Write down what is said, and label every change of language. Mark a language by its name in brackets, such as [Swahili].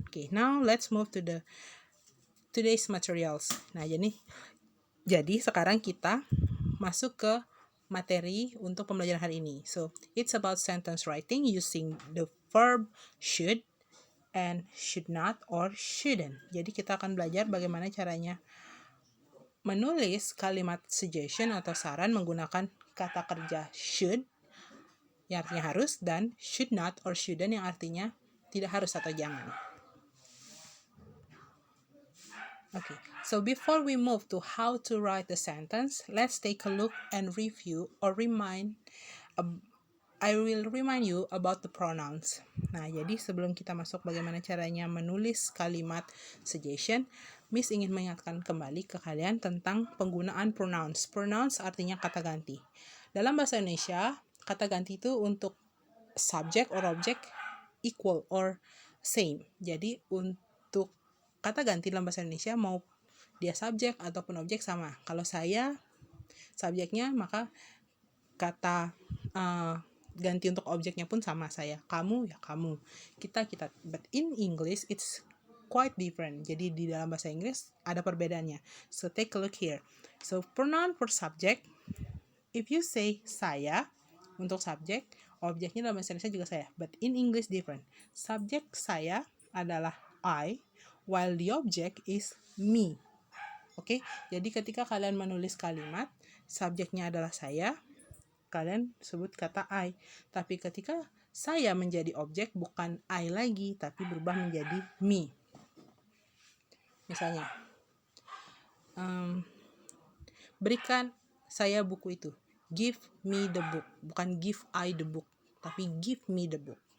[English] Okay, now let's move to the today's materials. [Indonesian] Nah, jadi sekarang kita masuk ke materi untuk pembelajaran hari ini. [English] So, it's about sentence writing using the verb should and should not or shouldn't. [Indonesian] Jadi kita akan belajar bagaimana caranya menulis kalimat suggestion atau saran menggunakan kata kerja should yang artinya harus dan should not or shouldn't yang artinya tidak harus atau jangan. [English] Okay, so before we move to how to write the sentence, let's take a look and review or I will remind you about the pronouns. [Indonesian] Nah, jadi sebelum kita masuk bagaimana caranya menulis kalimat suggestion, Miss ingin mengingatkan kembali ke kalian tentang penggunaan pronouns. Pronouns artinya kata ganti. Dalam bahasa Indonesia, kata ganti itu untuk [English] subject or object equal or same. [Indonesian] Jadi untuk kata ganti dalam bahasa Indonesia mau dia subjek ataupun objek sama. Kalau saya subjeknya maka kata ganti untuk objeknya pun sama saya. Kamu ya kamu. Kita. [English] But in English it's quite different. [Indonesian] Jadi di dalam bahasa Inggris ada perbedaannya. [English] So take a look here. So pronoun for subject. If you say saya [Indonesian] untuk subjek, objeknya dalam bahasa Indonesia juga saya. [English] But in English different. [Indonesian] Subjek saya adalah [English] I, while the object is me. [Indonesian] Oke, jadi ketika kalian menulis kalimat, subjeknya adalah saya, kalian sebut kata I. Tapi ketika saya menjadi objek, bukan I lagi, tapi berubah menjadi me. Misalnya, berikan saya buku itu. [English] Give me the book. [Indonesian] Bukan [English] give I the book, [Indonesian] tapi [English] give me the book.